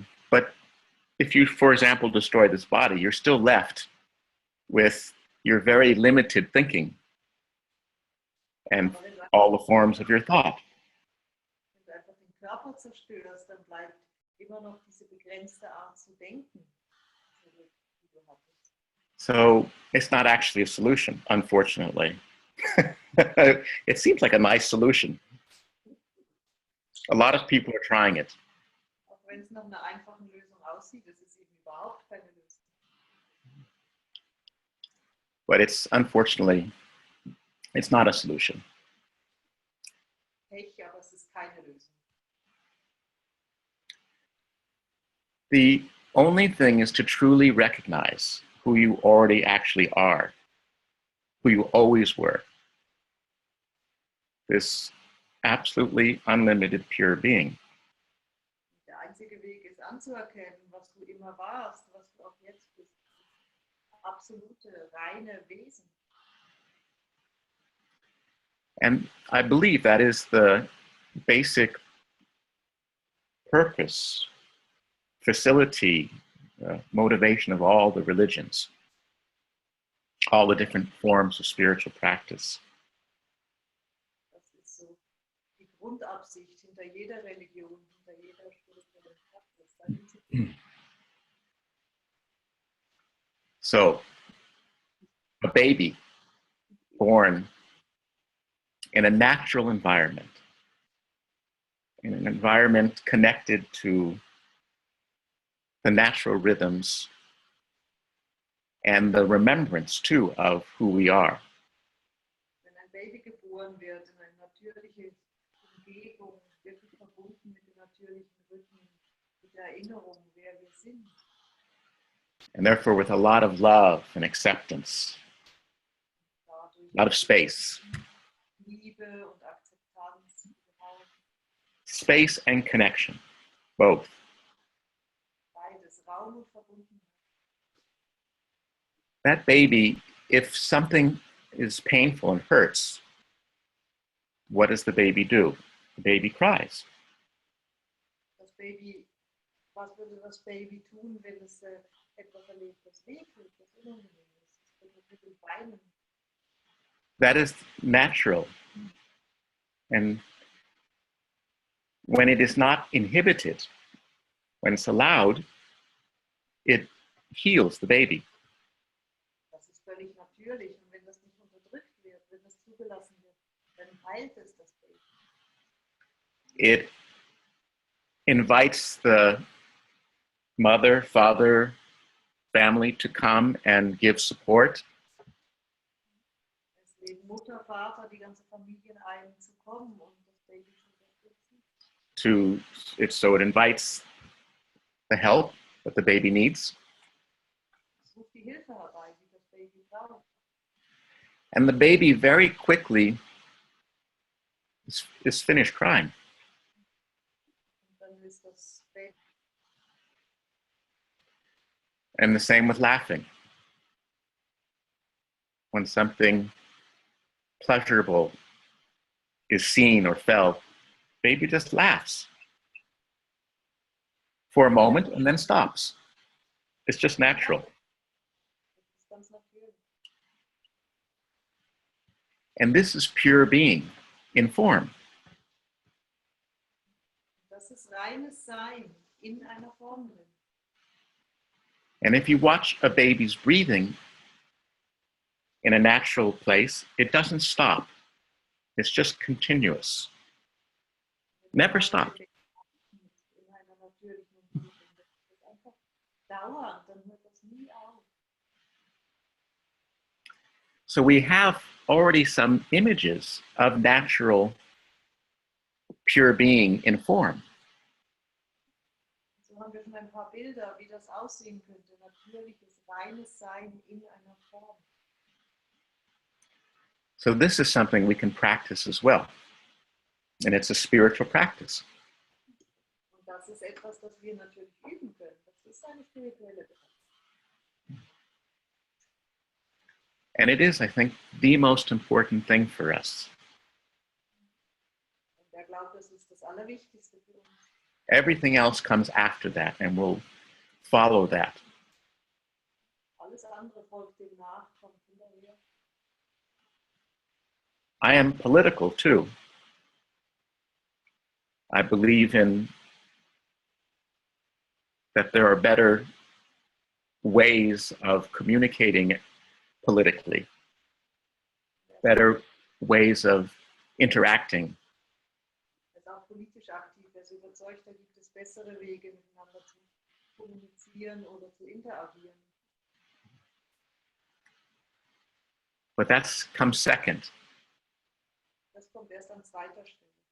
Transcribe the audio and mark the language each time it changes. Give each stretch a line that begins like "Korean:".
English: But if you, for example, destroy this body, you're still left with your very limited thinking and all the forms of your thought.
German: Wenn du einfach den Körper zerstörst, dann bleibt immer noch diese begrenzte Art zu denken, die du hattest.
English: So it's not actually a solution, unfortunately. It seems like a nice solution. A lot of people are trying it.
German: Auch wenn es nach einer einfachen Lösung aussieht, ist es eben überhaupt keine Lösung.
English: But it's unfortunately, it's not a solution.
German: Pech, aber es ist keine Lösung.
English: The only thing is to truly recognize who you already actually are, who you always were. This absolutely unlimited pure being.
German: Der einzige Weg ist anzuerkennen, was du immer warst, was du auch jetzt bist. Absolute, reine Wesen.
English: And I believe that is the basic purpose, facility, motivation of all the religions, all the different forms of spiritual practice.
German: Das ist so die Grundabsicht hinter jeder Religion, hinter jeder spirituellen Praxis.
English: So, a baby born in a natural environment, in an environment connected to the natural rhythms and the remembrance too of who we are.
German: Wenn ein Baby geboren wird in eine natürliche Umgebung, wirklich verbunden mit den natürlichen Rhythmen, mit der Erinnerung, wer wir sind.
English: And therefore with a lot of love and acceptance,
German: Dadurch
English: a lot of space.
German: Liebe und Akzeptanz.
English: Space and connection, both.
German: Beides, Raum und Verbundenheit.
English: That baby, if something is painful and hurts, what does the baby do? The baby cries.
German: Das Baby, was würde das Baby tun, wenn es etwas erlebt, das wehtut, das unangenehm ist? Es wird natürlich weinen.
English: That is natural. And when it is not inhibited, when it's allowed, it heals the baby.
German: Das ist völlig natürlich. Und wenn das nicht unterdrückt wird, wenn das zugelassen wird, dann heilt es das Baby.
English: It invites the mother, father, family to come and give support.
German: Es leben Mutter, Vater, die ganze Familie ein, zu kommen und das Baby zu unterstützen.
English: So it invites the help that the baby needs.
German: Es ruft die Hilfe herbei, die das Baby braucht.
English: And the baby very quickly is finished crying.
German: Und dann ist das Baby
English: And the same with laughing. when something pleasurable is seen or felt, baby just laughs for a moment and then stops. It's just natural.
German: Das ist ganz natürlich.
English: And this is pure being in form.
German: Das ist reines Sein in einer Form drin.
English: And if you watch a baby's breathing in a natural place, it doesn't stop. It's just continuous. Never stop.
German: In einer natürlichen Umgebung. Das ist einfach dauernd, dann hört das nie auf.
English: So we have already some images of natural pure being in form.
German: So haben wir schon ein paar Bilder, wie das aussehen könnte. Natürliches, reines Sein in einer Form.
English: So this is something we can practice as well. And it's a spiritual practice.
German: Und das ist etwas, das wir natürlich üben können. Das ist eine spirituelle Praxis.
English: And it is, I think, the most important thing for us.
German: Und der Glaube, das ist das Allerwichtigste für uns. Everything else comes after that, and we'll follow that. Alles andere folgt dem nach, kommt hinterher.
English: I am political too. I believe in that there are better ways of communicating politically, better ways of interacting.
German: Er ist auch politisch aktiv. Er ist überzeugt, da gibt es bessere Wege, miteinander zu kommunizieren oder zu interagieren.
English: But that comes second.
German: Das kommt erst an zweiter Stelle.